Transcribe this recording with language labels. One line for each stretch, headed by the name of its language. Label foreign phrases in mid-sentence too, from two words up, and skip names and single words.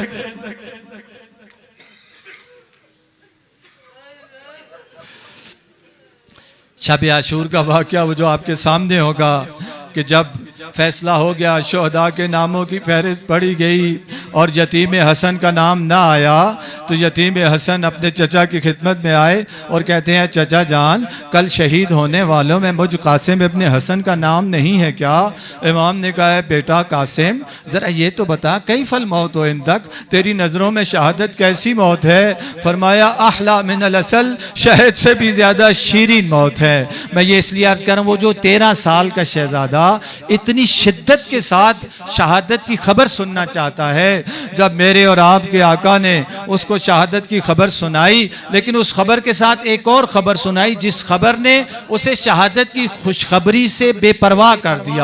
Urdu: شب عاشور کا واقعہ وہ جو آپ کے سامنے ہوگا کہ جب فیصلہ ہو گیا، شہداء کے ناموں کی فہرست پڑھی گئی اور یتیم حسن کا نام نہ آیا، تو یتیم حسن اپنے چچا کی خدمت میں آئے اور کہتے ہیں چچا جان کل شہید ہونے والوں میں مجھ قاسم ابن حسن کا نام نہیں ہے کیا؟ امام نے کہا ہے بیٹا قاسم ذرا یہ تو بتا
Arabic: کیف الموت و اندک،
Urdu: تیری نظروں میں شہادت کیسی موت ہے؟ فرمایا
Arabic: احلا من العسل،
Urdu: شہد سے بھی زیادہ شیرین موت ہے. میں یہ اس لیے عرض کر رہا ہوں وہ جو 13 سال کا شہزادہ اتنی شدت کے ساتھ شہادت کی خبر سننا چاہتا ہے، جب میرے اور آپ کے آقا نے اس کو شہادت کی خبر سنائی، لیکن اس خبر کے ساتھ ایک اور خبر سنائی جس خبر نے اسے شہادت کی خوشخبری سے بے پرواہ کر دیا.